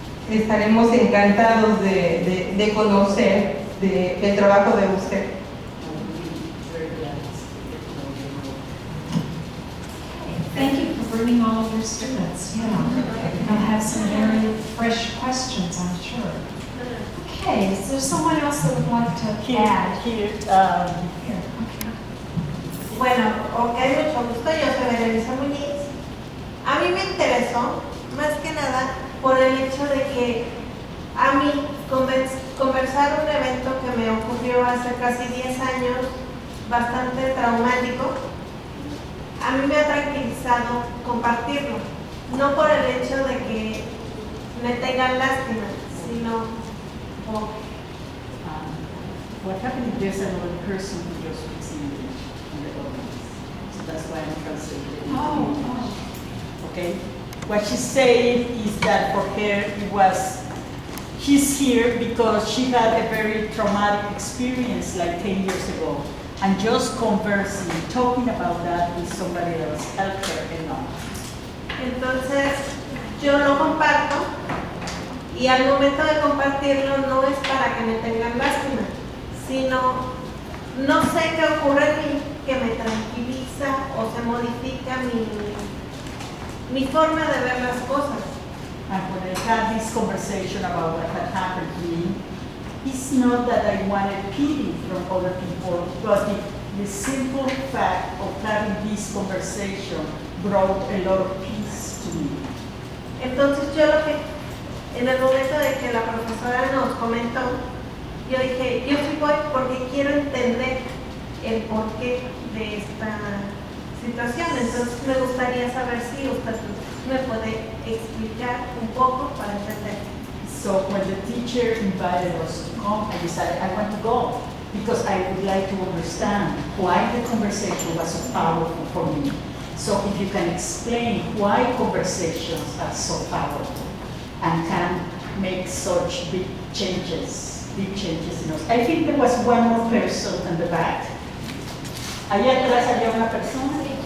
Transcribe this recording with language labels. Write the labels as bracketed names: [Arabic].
[Spanish] Estaremos encantados de conocer el trabajo de usted. [English] Thank you for bringing all of your students. Yeah, they'll have some very fresh questions, I'm sure. Okay, is there someone else that would like to add? Here, Here, okay. [Spanish] Bueno, ok, mucho gusto, yo soy Berenice Muñiz. A mí me interesó, más que nada, por el hecho de que a mí conversar un evento que me ocurrió hace casi 10 años, bastante traumático, a mí me ha tranquilizado compartirlo, no por el hecho de que me tengan lástima, sino por... [English] what happened is there's another person who just speaks English in the audience. So that's why I'm translating. Oh, Okay? What she's saying is that for her it was, she's here because she had a very traumatic experience like 10 years ago. And just conversing, talking about that with somebody else helped her enough. [Spanish] Entonces, yo lo comparto y al momento de compartirlo no es para que me tengan lástima, sino no sé qué ocurre en mí que me tranquiliza o se modifica mi forma de ver las cosas. [English] And when I had this conversation about what had happened to me, it's not that I wanted pity from other people, but the simple fact of having this conversation brought a lot of peace to me. [Spanish] Entonces yo lo que, en el momento de que la profesora nos comentó, yo dije, yo sí voy porque quiero entender el porqué de esta situación. Entonces me gustaría saber si usted me puede explicar un poco para entender. [English] So when the teacher invited us to come, I decided I want to go because I would like to understand why the conversation was so powerful for me. So if you can explain why conversations are so powerful and can make such big changes in us. I think there was one more person in the back. [Spanish] Allá atrás había una persona.